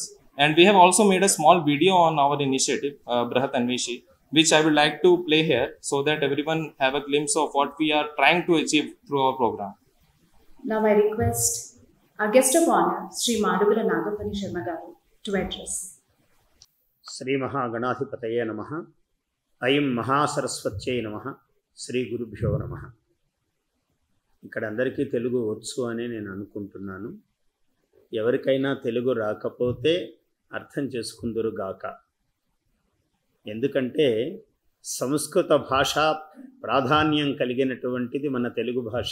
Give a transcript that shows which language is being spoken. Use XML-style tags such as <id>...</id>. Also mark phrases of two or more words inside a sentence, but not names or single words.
<en>And we have also made a small video on our initiative, Brihat Anveshi, which I would like to play here so that everyone have a glimpse of what we are trying to achieve through our program. Now I request our guest of honor, Sri Madugula Nagapani Sharma garu, to address.</en> <sa>श्री महागणाधिपतये नमः, अयं महासरस्वत्यै नमः, श्री गुरुभ्यो नमः.</sa> <te>ఇక్కడ అందరికీ తెలుగు వచ్చు అని నేను అనుకుంటున్నాను. ఎవరికైనా తెలుగు రాకపోతే అర్థం చేసుకుందురు గాక. ఎందుకంటే సంస్కృత భాష ప్రాధాన్యం కలిగినటువంటిది మన తెలుగు భాష.</te>